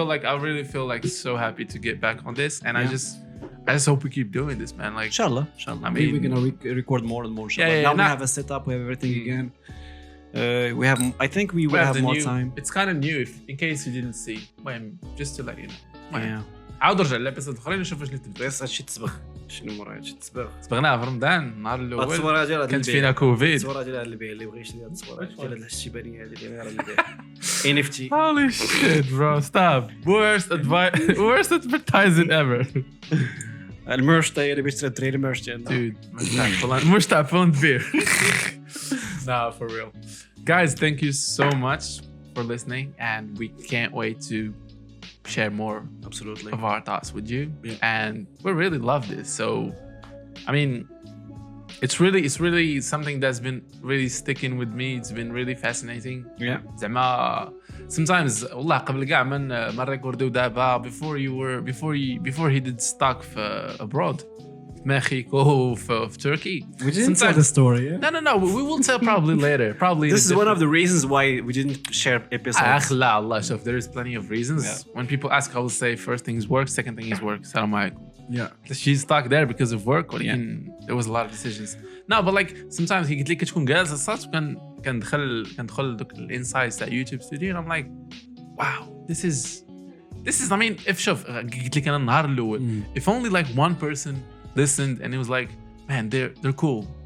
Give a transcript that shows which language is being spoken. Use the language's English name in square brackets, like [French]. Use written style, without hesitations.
[English] I really feel like so happy to get back on this, and I just hope we keep doing this, man. Like, inshallah. I mean, we're gonna record more and more. Now we have a setup. We have everything again. We have. I think we will have more time. It's kind of new, in case you didn't see. Just to let you know. Yeah. [Arabic] عاود رجع الابيسود الاخرين نشوف واش نتبدا. بس هادشي تسبغ. شنو مورا هادشي تسبغ؟ تسبغناها في رمضان النهار الاول. التصويره ديال كانت فينا كوفيد. التصويره ديال البيع اللي بغى يشري هاد التصويره ديال هاد الشيبانيه هادي اللي غير البيع. NFT. [English] Holy shit, bro! Stop. Worst advertising ever. [Arabic] الميرش تاعي اللي بيشتري الدراري الميرش ديالنا. Dude, مش تاع بوند بير. [English] No, for real. Guys, thank you so much for listening, and we can't wait to share more Absolutely of our thoughts with you. And we really love this. So, I mean, it's really something that's been really sticking with me. It's been really fascinating. Yeah. [Arabic] زعما [English] sometimes [Arabic] والله قبل كاع من ريكورديو دابا [English] before he did stock abroad [Arabic] في Mexico في Turkey. [English] We didn't tell the story. No. We will tell probably later. Probably this is one of the reasons why we didn't share episodes. [Arabic] لا الله شوف, [English] there is plenty of reasons. When people ask, I will say first thing is work, second thing is work. [Arabic] السلام عليكم. [English] She's stuck there because of work. [Arabic] ولكن [English] there was a lot of decisions. No, but like sometimes he [Arabic] قلت لي كتكون جالس الصوت كندخل دوك الانسايتس تاع يوتيوب ستوديو [English] and I'm like wow, this is I mean if [Arabic] شوف قلت لك انا النهار الاول [English] if only like one person listened and it was like man they're cool.